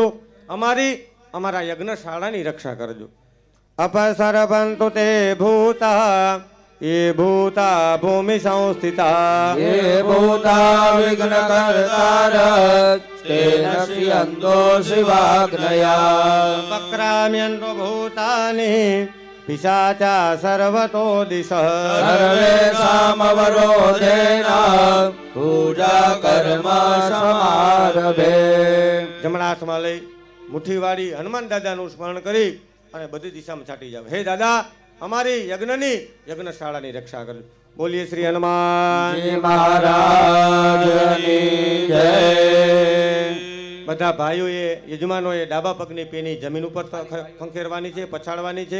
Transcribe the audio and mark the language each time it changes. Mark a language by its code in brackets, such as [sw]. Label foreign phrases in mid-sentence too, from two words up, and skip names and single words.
[gu] અમારા યજ્ઞશાળાની રક્ષા કરજો. [sa] અપસરપંતુ તે ભૂતા ये भूता भूमि संस्थिता ये भूता विघ्न कर्तार तेन श्रियन्तो शिवाग्नया पक्राम्यन्तो भूतानि पिशाचा सर्वतो दिश सर्वेषामवरोधेन पूजा कर्म समारभे. [gu] જમણા હાથમાં લઈ મુઠ્ઠીવાળી હનુમાન દાદાનું સ્મરણ કરી અને બધી દિશામાં છાંટી જાવ. હે દાદા અમારી યજ્ઞશાળાની રક્ષા કરજો. બોલીએ શ્રી હનુમાનજી મહારાજની જય. બધા ભાઈઓએ યજમાનોએ ડાબા પગની પેની જમીન ઉપર ખંખેરવાની છે, પછાડવાની છે.